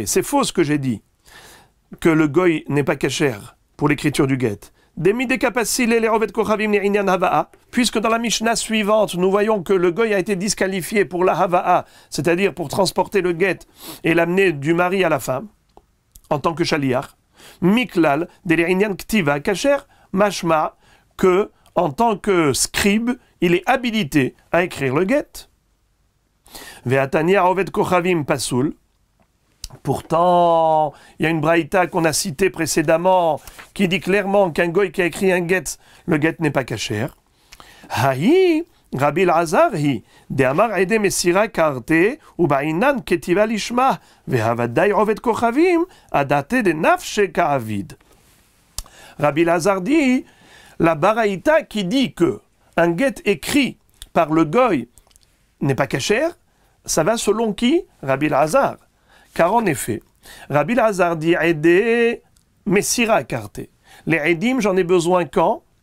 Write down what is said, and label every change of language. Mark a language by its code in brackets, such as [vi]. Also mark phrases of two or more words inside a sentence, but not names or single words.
[fr] C'est faux ce que j'ai dit, que le goy n'est pas kasher pour l'écriture du get. Puisque dans la Mishnah suivante, nous voyons que le goy a été disqualifié pour la hava'a, c'est-à-dire pour transporter le get et l'amener du mari à la femme, en tant que shaliach. [he] Miklal, [fr] de l' [he] ענין כתיבה כשר, משמע, [fr] que, en tant que scribe, il est habilité à écrire le get. [he] והתניא עובד כוכבים פסול. [fr] Pourtant, il y a une braïta qu'on a citée précédemment qui dit clairement qu'un goy qui a écrit un get, le get n'est pas kasher. [arc] ההיא, רבי אלעזר היא, דאמר עדי מסירה כרתי, ובעינן כתיבה לשמה, והאי עובד כוכבים, אדעתא דנפשיה קא עביד. [fr] Rabbi Elazar dit, la braïta qui dit que un get écrit par le goy n'est pas kasher, ça va selon qui? Rabbi Elazar. Car en effet, Rabbi Elazar dit « [arc] עדי מסירה כרתי ». [fr] Les Aidim, j'en ai besoin quand?